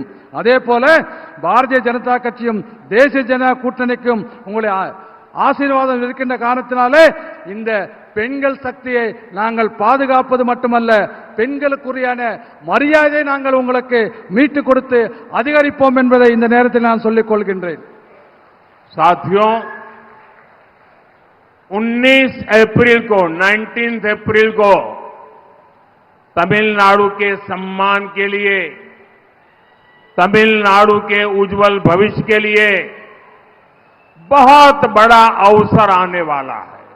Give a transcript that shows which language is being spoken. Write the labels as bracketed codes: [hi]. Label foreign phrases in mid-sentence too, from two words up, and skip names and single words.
[ta] அதே போல பாரதிய ஜனதா கட்சியும் தேசிய ஜனதா கூட்டணிக்கும் உங்களை ஆசீர்வாதம் இருக்கின்ற காரணத்தினாலே இந்த பெண்கள் சக்தியை நாங்கள் பாதுகாப்பது மட்டுமல்ல, பெண்களுக்குரியான மரியாதையை நாங்கள் உங்களுக்கு மீட்டு கொடுத்து அதிகரிப்போம் என்பதை இந்த நேரத்தில் நான் சொல்லிக் கொள்கின்றேன். [hi] साथियों, 19 अप्रैल को तमिलनाडु के सम्मान के लिए, तमिलनाडु के उज्जवल भविष्य के लिए बहुत बड़ा अवसर आने वाला है।